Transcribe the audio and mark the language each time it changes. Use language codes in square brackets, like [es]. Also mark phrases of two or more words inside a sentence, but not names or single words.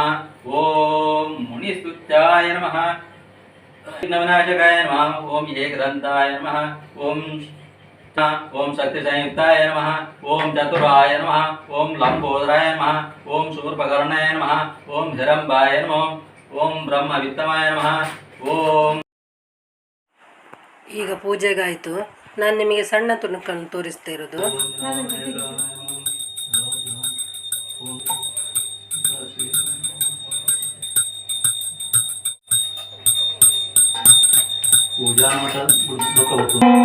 [sa] ಓಂ ಮುನಿಸ್ತುತ್ಯಾಯ ನಮಃ. ವಿಘ್ನವಿನಾಶಕಾಯ ನಮಃ. ಓಂ ಏಕದಂತಾಯ ನಮಃ. ಓಂ ಶಕ್ತಿ ಸಂಯುಕ್ತಾಯ ನಮಃ. ಓಂ ಚತುರಾಯ ನಮಃ. ಓಂ ಲಂಬೋದರಾಯ ನಮಃ. ಓಂ ಶೂರ್ಪಕರ್ಣಾಯ ನಮಃ. ಓಂ ಹಿರಂಬಾಯ ನಮಃ. ಓಂ ಬ್ರಹ್ಮವಿತ್ತಮಾಯ ನಮಃ. ಓಂ. [kn] ಈಗ ಪೂಜೆಗಾಯಿತು. ನಾನು ನಿಮಗೆ ಸಣ್ಣ ತುಣುಕನ್ನು ತೋರಿಸ್ತಾ ಇರೋದು. ಪೂಜಾ ಮಠ